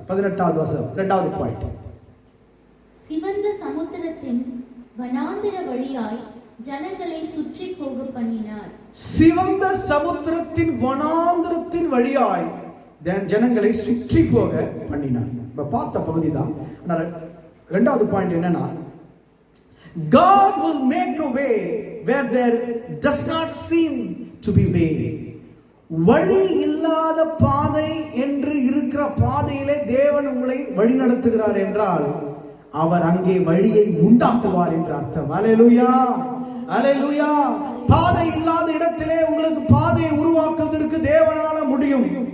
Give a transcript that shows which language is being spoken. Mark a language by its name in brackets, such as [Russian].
[Tamil] 18வது வசனம், இரண்டாவது பாயிண்ட். சிவந்த சமுத்திரத்தின் வனாந்திர வழியாய் ஜனங்களை சுற்றி போக பண்ணினார். சிவந்த சமுத்திரத்தின் வனாந்திரத்தின் வழியாய் ஜனங்களை சுற்றி போக பண்ணினார். இப்ப பார்த்த பகுதி தான். இரண்டாவது பாயிண்ட் என்னன்னா, [English] God will make a way where there does not seem to be way. [Tamil] வழி இல்லாத பாதை என்று இருக்கிற பாதையிலே தேவன் உங்களை வழி நடத்துகிறார் என்றால் அவர் அங்கே வழியை உண்டாக்குவார் என்று அர்த்தம். அல்லேலூயா, அல்லேலூயா. பாதை இல்லாத இடத்திலே உங்களுக்கு பாதையை உருவாக்குவதற்கு தேவனால முடியும்.